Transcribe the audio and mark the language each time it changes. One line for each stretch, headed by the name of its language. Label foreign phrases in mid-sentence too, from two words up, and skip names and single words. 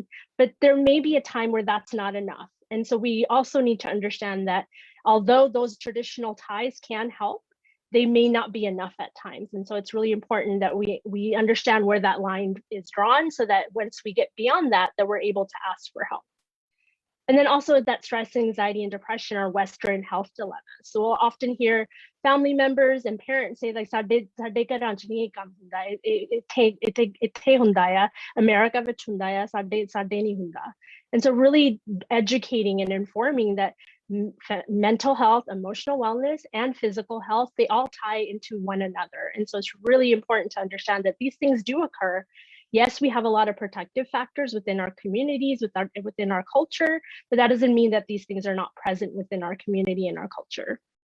English: But there may be a time where that's not enough. And so we also need to understand that although those traditional ties can help, they may not be enough at times. And so it's really important that we understand where that line is drawn so that once we get beyond that, that we're able to ask for help. And then also that stress, anxiety, and depression are Western health dilemmas. So we'll often hear family members and parents say like,
Punjabi: "ਸਾਡੇ ਕਾ ਰੰਚ ਨਹੀਂ ਕਮ ਹੁੰਦਾ, ਇੱਥੇ ਹੁੰਦਾ ਯਾ, ਅਮਰੀਕਾ ਵਿੱਚ ਹੁੰਦਾ ਯਾ, ਸਾਡੇ ਨਹੀਂ ਹੁੰਦਾ."
English: And so really educating and informing that mental health, emotional wellness, and physical health, they all tie into one another. And so it's really important to understand that these things do occur. Yes, we have a lot of protective factors within our communities, within our culture, but that doesn't mean that these things are not present within our community and our culture.